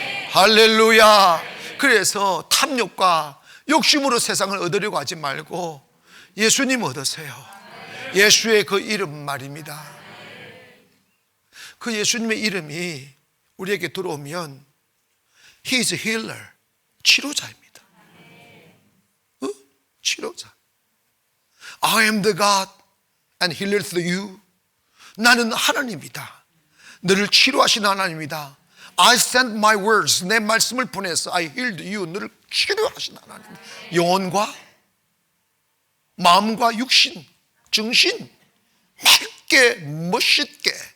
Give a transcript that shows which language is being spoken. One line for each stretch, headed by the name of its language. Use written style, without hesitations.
Korean: 할렐루야. 그래서 탐욕과 욕심으로 세상을 얻으려고 하지 말고 예수님 얻으세요. 예수의 그 이름 말입니다. 그 예수님의 이름이 우리에게 들어오면
English: He is a healer.
Korean: 치료자입니다. 치료자.
English: I am the God and healer through you.
Korean: 나는 하나님이다. 너를 치료하신 하나님이다.
English: I sent my words.
Korean: 내 말씀을 보내서
English: I healed you.
Korean: 너를 치료하신 하나님. 영혼과 마음과 육신, 정신 맑게 멋있게.